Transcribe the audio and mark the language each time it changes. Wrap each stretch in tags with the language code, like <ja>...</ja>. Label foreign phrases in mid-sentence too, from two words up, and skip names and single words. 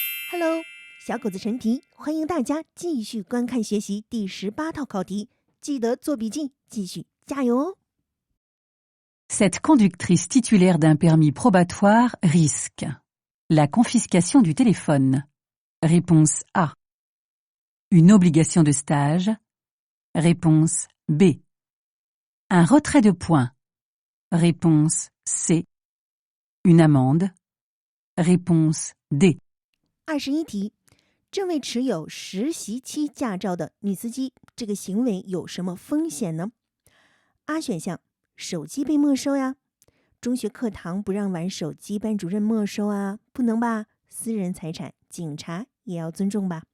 <zh>Hello， 小狗子陈皮，欢迎大家继续观看学习第18套考题，记得做笔记，继续加油哦。</zh> <fr>Cette conductrice titulaire d'un permis probatoire risque la confiscation du téléphone. Réponse A. Une obligation de stage. Réponse B. Un retrait de points. Réponse C. Une amende. Réponse D.</fr> <zh>21题，这位持有实习期驾照的女司机，这个行为有什么风险呢？ A 选项，手机被没收呀。中学课堂不让玩手机，班主任没收啊，不能吧？私人财产，警察也要尊重吧。</zh>